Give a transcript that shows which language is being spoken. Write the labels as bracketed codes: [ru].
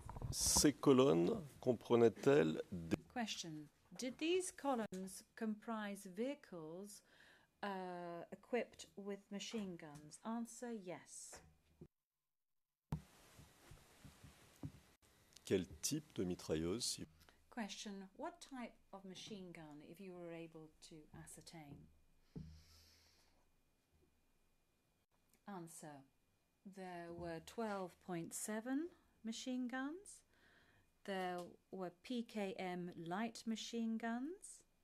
[fr] Ces colonnes comprenaient-elles des... [en] Question. Did these columns comprise vehicles equipped with machine guns? Answer, yes. [fr] Quel type de mitrailleuse? [en] Question. What type of machine gun, if you were able to ascertain? Answer. There were 12.7 machine guns. There were PKM light machine guns.